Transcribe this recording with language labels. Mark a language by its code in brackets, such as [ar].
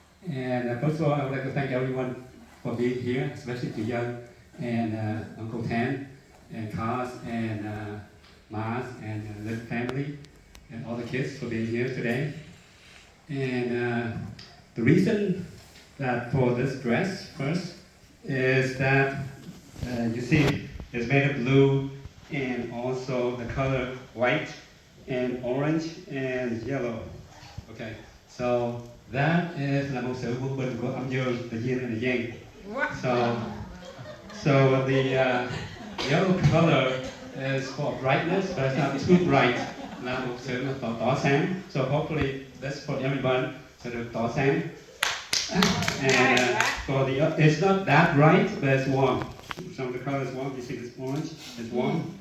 [en] And first of all, I would like to thank everyone for being here, especially to Young and Uncle Tan, and Kaz, and Maz, and the family, and all the kids for being here today. And the reason that for this dress first is that you see it's made of blue and also the color white and orange and yellow. Okay, so that is [vi] là một sự quân bình của âm dương, [en] the yin and the yang. So the yellow color is for brightness, but it's not too bright. [vi] Là một sự tỏ sáng. [en] So hopefully that's for everyone. So [vi] được tỏ sáng. [en] And for the it's not that bright, but it's warm. Some of the color is warm. You see this orange? It's warm.